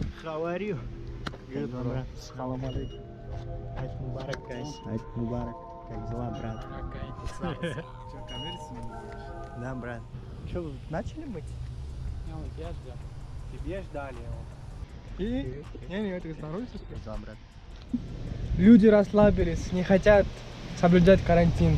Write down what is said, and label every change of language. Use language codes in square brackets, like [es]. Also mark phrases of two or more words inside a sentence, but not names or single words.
[en] How are you? Good, [ky] брат. [ar] سلام عليكم. [ky] Айт мубарак, guys. Айт мубарак. [ru] Как дела, брат? Что, камеры снимаешь? Да, брат. Что, вы начали мыть? Я ждал. Тебе ждали его. И? Не, это снаружи. Да, брат. Люди расслабились, не хотят соблюдать карантин.